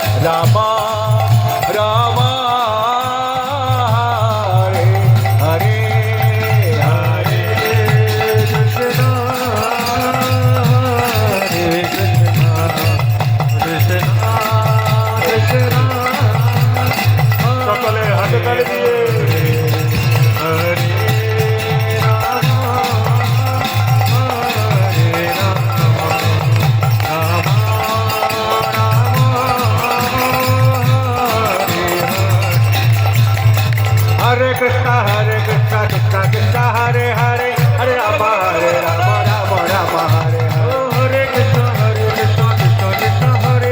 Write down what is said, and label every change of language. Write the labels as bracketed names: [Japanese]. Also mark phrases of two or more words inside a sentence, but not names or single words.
[Sanskrit] রামা রামা হরে হরে হরে কৃষ্ণ হরে কৃষ্ণ কৃষ্ণ কৃষ্ণ [Bangla] সকলে হাতে তালি দিয়ে [Sanskrit] হরে Hare Krishna Krishna Krishna Hare Hare Hare Rama Rama Rama Hare Hare Hare Krishna Krishna Krishna Hare